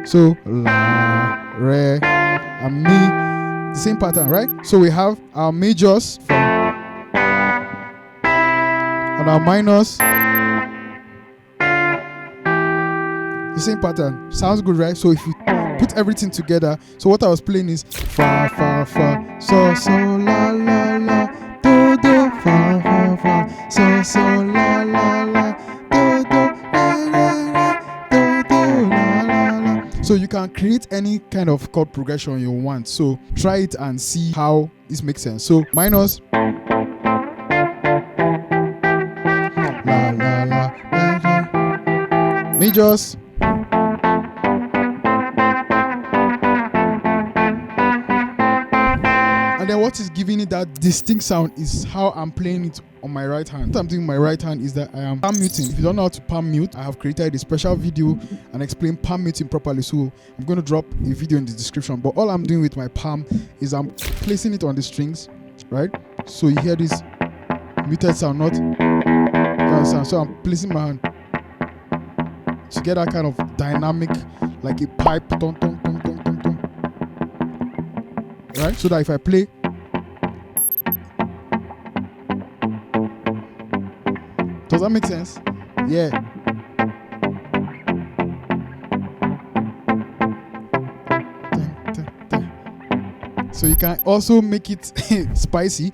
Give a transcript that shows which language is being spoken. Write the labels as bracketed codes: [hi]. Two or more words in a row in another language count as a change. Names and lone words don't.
[en] So la, re, and mi, the same pattern, right? So we have our majors and our minors, the same pattern. Sounds good, right? So if you put everything together, so what I was playing is fa, fa, fa, so, so, la, la, la, do, do, fa, fa, fa, so, so, la, la, la, do, do, la, la, la, do, do, la, la, la. So you can create any kind of chord progression you want. So try it and see how this makes sense. So minors, la, la, la, la, la. Majors, and then what is giving it that distinct sound is how I'm playing it on my right hand. What I'm doing with my right hand is that I am palm muting. If you don't know how to palm mute, I have created a special video and explain palm muting properly. So I'm going to drop a video in the description. But all I'm doing with my palm is I'm placing it on the strings, right? So you hear this muted sound, not that sound. So I'm placing my hand to get that kind of dynamic, like a pipe, dun, dun, dun, dun, dun, dun. Right? So that if I play, does that make sense? Yeah. So you can also make it spicy.